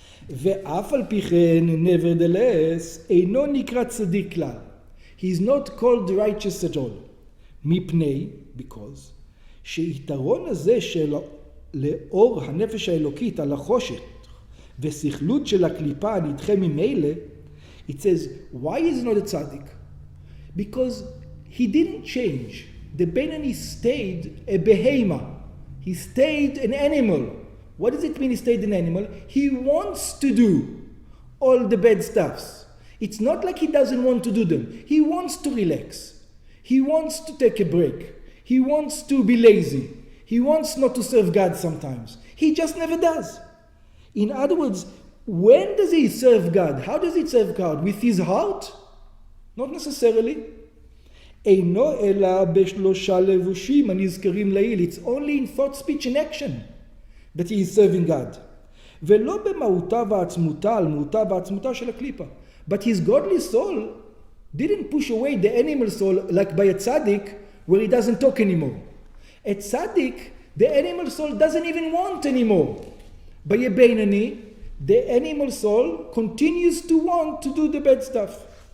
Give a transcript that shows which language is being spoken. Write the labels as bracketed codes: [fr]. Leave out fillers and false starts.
[he] ואף על פי כן, [en] nevertheless, [he] אינו נקרא צדיק כלל. [en] He is not called righteous at all. [he] מפני, [en] because, [he] שיתרון הזה של לאור הנפש האלוקית על החושך וסכלות של הקליפה הנדחה ממילא, [en] it says, why is not a tzaddik? Because he didn't change. The Beinani stayed a behema. He stayed an animal. What does it mean he stayed an animal? He wants to do all the bad stuffs. It's not like he doesn't want to do them. He wants to relax. He wants to take a break. He wants to be lazy. He wants not to serve God sometimes. He just never does. In other words, when does he serve God? How does he serve God? With his heart? Not necessarily. [he] אינו אלא בשלושה לבושים הנזכרים לעיל. [en] It's only in thought, speech and action that he is serving God. [he] ולא במהותה ועצמותה על מהותה ועצמותה של הקליפה. [en] But his godly soul didn't push away the animal soul like by a tzaddik where he doesn't talk anymore. A tzaddik, the animal soul doesn't even want anymore. By a Beinani, the animal soul continues to want to do the bad stuff.